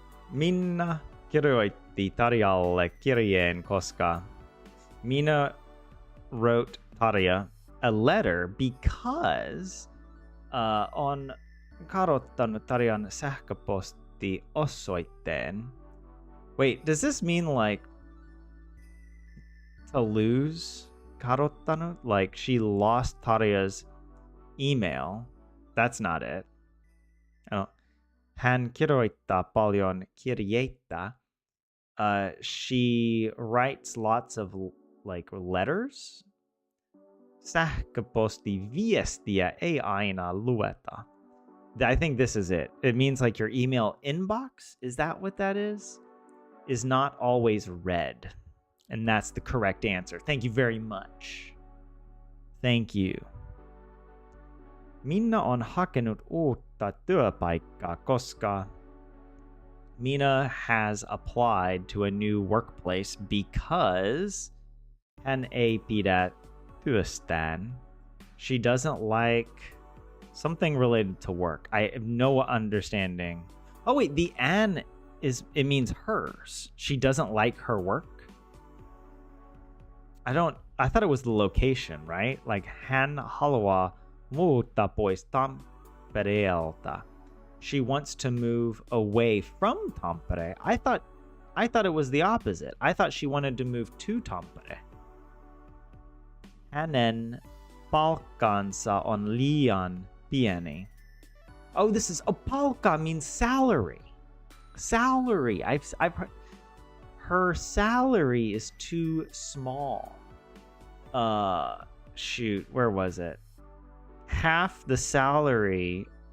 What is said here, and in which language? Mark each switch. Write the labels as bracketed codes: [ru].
[fi] Minna kirjoitti Tarjalle kirjeen, koska [en] Minna wrote Tarja a letter because [fi] on kadottanut Tarjan sähköpostiosoitteen. [en] Wait, does this mean like to lose? Kadottanut? Like she lost Tarja's email. That's not it. Oh. [fi] Hän kirjoittaa paljon kirjeitä. [en] She writes lots of like letters. [fi] Sähköpostiviestiä ei aina lueta. [en] I think this is it. It means like your email inbox. Is that what that is? Is not always read. And that's the correct answer. Thank you very much. Thank you. [fi] Minna on hakenut uutta työpaikkaa, koska [en] Minna has applied to a new workplace because [fi] hän ei pidä työstään. [en] She doesn't like something related to work. I have no understanding. Oh wait, the an it means hers. She doesn't like her work. I thought it was the location, right? [fi] Like hän haluaa muuttaa pois Tampereelta. [en] She wants to move away from Tampere. I thought it was the opposite. I thought she wanted to move to Tampere. [fi] Hänen palkkansa on liian pieni. [en] Oh, this is palkka means salary. Salary. I've heard her salary is too small. Shoot, where was it? Half the salary.